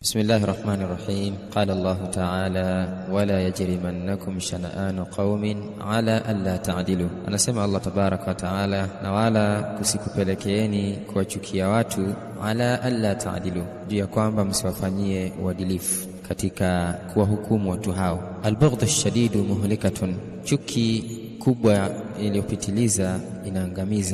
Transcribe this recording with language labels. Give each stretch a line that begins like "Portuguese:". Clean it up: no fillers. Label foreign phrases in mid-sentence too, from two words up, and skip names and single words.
Arabic: بسم الله الرحمن الرحيم. قال الله تعالى ولا يجرمنكم شنآن قوم على ألا تعدلوا.
Swahili: anasema Allah
Arabic: تبارك و تعالى,
Swahili: na wala kusikupelekeeni kuwachukia watu
Arabic: على ألا تعدلوا,
Swahili: juu ya kwamba msiwafanyie uadilifu katika kuwahukumu watu hao.
Arabic: البغض الشديد مهلكة,
Swahili: chuki kubwa iliyopitiliza inaangamiza.